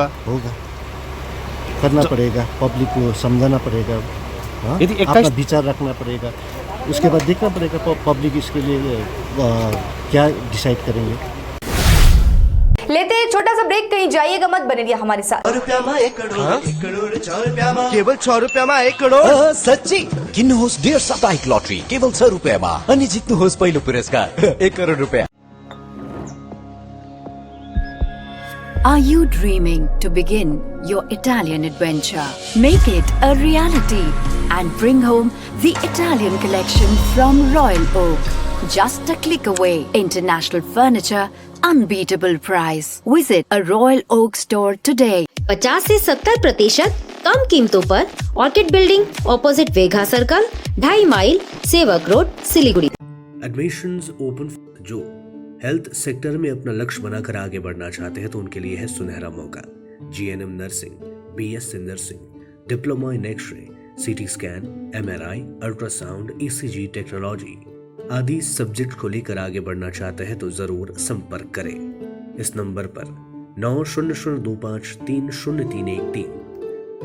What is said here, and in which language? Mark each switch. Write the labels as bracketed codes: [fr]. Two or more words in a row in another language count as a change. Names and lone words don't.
[hi] करना पड़ेगा, पब्लिक को समझाना पड़ेगा, यदि अपना विचार रखना पड़ेगा। उसके बाद देखना पड़ेगा पब्लिक इसके लिए क्या डिसाइड करेंगे। लेते हैं एक छोटा सा ब्रेक, कहीं जाइएगा मत, बने रहिए हमारे साथ। [ne] केवल 6 रुपयामा 1 करोड सच्ची किन्नुहोस् डेढ साप्ताहिक लटरी केवल 6 रुपयामा अनि जित्नुहोस् पहिलो पुरस्कार 1 करोड रुपैयाँ। [en] Are you dreaming to begin your Italian adventure? Make it a reality and bring home the Italian collection from Royal Oak. Just a click away. International furniture, unbeatable price. Visit a Royal Oak store today. [hi] 50 से 70% कम कीमतों पर ऑर्किड बिल्डिंग ऑपोजिट वेघा सर्कल, 2.5 माइल, सेवक रोड, सिलीगुड़ी। [en] Admissions open [hi] जो हेल्थ सेक्टर में अपना लक्ष्य बनाकर आगे बढ़ना चाहते हैं तो उनके लिए है सुनहरा मौका। [en] GNM nursing, BSc nursing, diploma in X-ray, CT scan, MRI, ultrasound, ECG technology [hi] आदि सब्जेक्ट को लेकर आगे बढ़ना चाहते हैं तो जरूर संपर्क करें इस नंबर पर 9002530313।